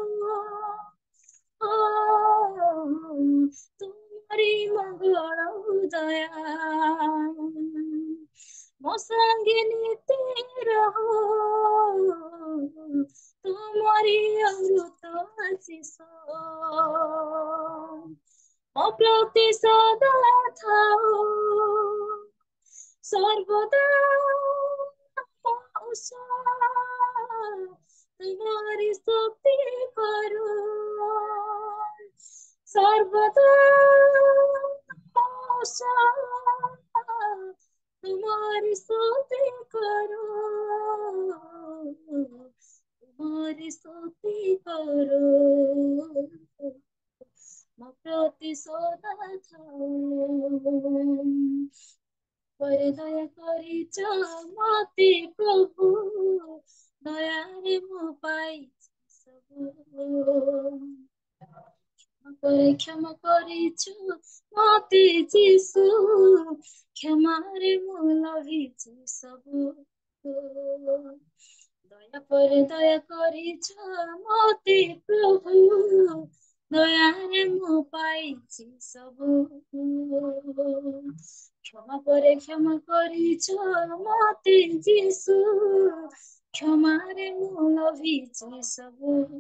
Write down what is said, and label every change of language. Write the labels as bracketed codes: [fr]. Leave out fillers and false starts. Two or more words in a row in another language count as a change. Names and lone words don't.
[or] ତୁମରି ମଙ୍ଗଳ ଦୟା ମୋ ସଙ୍ଗେ ନିତ୍ୟ ରହ ତୁମରି ଅମୃତ ଆଶିଷ ମୋ ପ୍ରତି ସଦା ଥାଉ [hi] ସର୍ବଦା तुम्हारी स्तुति करो सर्वदा तुम्हारी स्तुति करो तुम्हारी स्तुति करो [or] ମୋ ପ୍ରତି ସଦା ଥାଉ ପରେ ଦୟା କରିଛ ମତେ ପ୍ରଭୁ ଦୟାରେ ମୁଁ ପାଇଛି ସବୁ କ୍ଷମା କରିଛ ମତେ ଯିଶୁ କ୍ଷମାରେ ମୁଁ ଲଭିଛି ସବୁ ଦୟା ପରେ ଦୟା କରିଛ ମତେ ପ୍ରଭୁ ଦୟାରେ ମୁଁ ପାଇଛି ସବୁ [hi] क्षमा करे क्षमा [or] କରିଛ ମତେ ଯିଶୁ କ୍ଷମାରେ ମୁଁ ଲଭିଛି ସବୁ